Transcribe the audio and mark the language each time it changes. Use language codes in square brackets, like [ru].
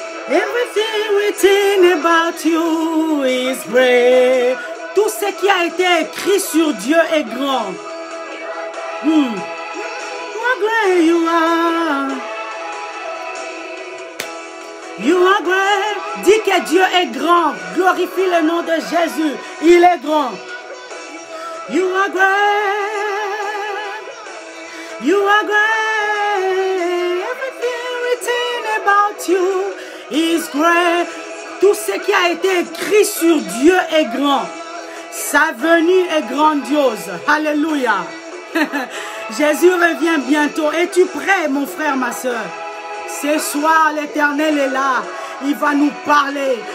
[en] Everything written about you is great. [fr] Tout ce qui a été écrit sur Dieu est grand. [en] How great you are. You are great. [fr] Dis que Dieu est grand. Glorifie le nom de Jésus. Il est grand. [en] You are great. You are great. Everything written about you is great. [fr] Tout ce qui a été écrit sur Dieu est grand. Sa venue est grandiose. Alléluia. Jésus revient bientôt. Es-tu prêt, mon frère, ma soeur? Ce soir, l'Éternel est là. Il va nous parler.